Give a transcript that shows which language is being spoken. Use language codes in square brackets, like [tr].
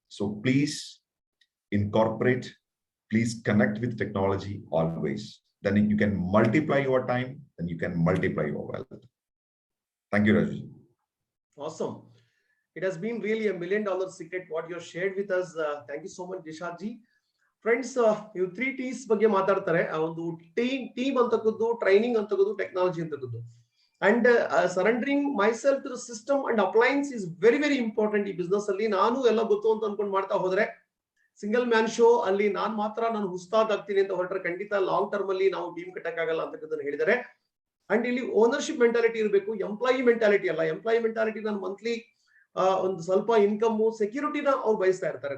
[en] So please incorporate, please connect with technology always. Then you can multiply your time, and you can multiply your wealth. Thank you, Raju. Awesome. It has been really $1 million secret what you shared with us. Thank you so much, Dishad ji. [kn] Friends, you 3 T's ಬಗ್ಗೆ ಮಾತಾಡ್ತಾರೆ. ಒಂದು team ಅಂತಕ್ಕದ್ದು, training ಅಂತಕ್ಕದ್ದು, technology ಅಂತಕ್ಕದ್ದು. [en] And surrendering myself to the system and appliance is very, very important [kn] ಈ business ಅಲ್ಲಿ. ನಾನು ಎಲ್ಲ ಗೊತ್ತು ಅಂತ ಅನ್ಕೊಂಡು ಮಾಡ್ತಾ ಹೋದ್ರೆ ಸಿಂಗಲ್ ಮ್ಯಾನ್ ಶೋ ಅಲ್ಲಿ ನಾನು ಉಸ್ತಾದ್ ಆಗ್ತೀನಿ ಅಂತ ಹೊರಟ್ರೆ ಖಂಡಿತ ಲಾಂಗ್ ಟರ್ಮ್ ಅಲ್ಲಿ ನಾವು ಟೀಮ್ ಕಟ್ಟಕ್ಕಾಗಲ್ಲ ಅಂತಕ್ಕದನ್ನ ಹೇಳಿದ್ದಾರೆ. ಅಂಡ್ ಇಲ್ಲಿ ಓನರ್ಶಿಪ್ ಮೆಂಟಾಲಿಟಿ ಇರಬೇಕು, ಎಂಪ್ಲಾಯಿ ಮೆಂಟಾಲಿಟಿ ಅಲ್ಲ. ಎಂಪ್ಲಾಯಿ ಮೆಂಟಾಲಿಟಿ ನಾನು ಮಂತ್ಲಿ ಒಂದು ಸ್ವಲ್ಪ ಇನ್ಕಮ್ ಸೆಕ್ಯೂರಿಟಿನ ಅವ್ರು ಬಯಸ್ತಾ ಇರ್ತಾರೆ.